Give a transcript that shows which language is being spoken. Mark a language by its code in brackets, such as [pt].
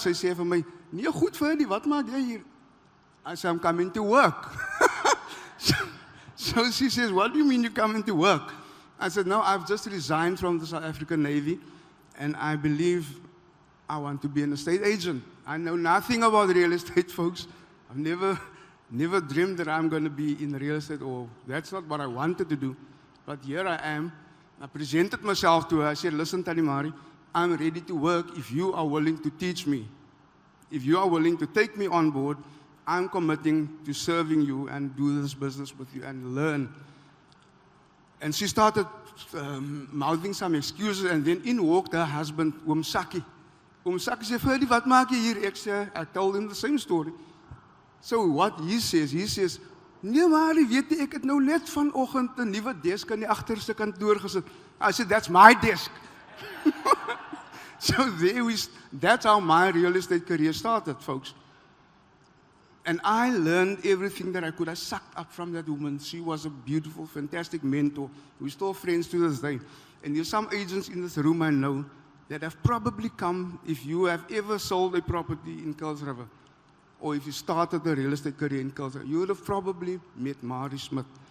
[af] Sy sê vir my, "Nee, goed, Ferdi, wat maak jy hier?" [en] I said, "I'm coming to work." So she says, "What do you mean you're coming to work?" I said, "No, I've just resigned from the South African Navy, and I believe I want to be an estate agent. I know nothing about real estate, folks. I've never dreamed that I'm going to be in real estate, or that's not what I wanted to do. But here I am." I presented myself to her. I said, "Listen, Tannie Marie, I'm ready to work if you are willing to teach me. If you are willing to take me on board, I'm committing to serving you and do this business with you and learn." And she started mouthing some excuses, and then in walked her husband, Oom Sakkie. Oom Sakkie said, "Ferdi, [af] wat maak jy hier?" [en] I told him the same story. So what he says, [af] "Nee, Marie, weet jy, ek het nou net vanoggend 'n nuwe desk in die agterste kantoor gesit." [en] I said, "That's my desk." So that's how my real estate career started, folks. And I learned everything that I could. I sucked up from that woman. She was a beautiful, fantastic mentor. We're still friends to this day. And there's some agents in this room I know that have probably come, if you have ever sold a property in Kuils River, or if you started a real estate career in Kuils River, you would have probably met Marie Smith.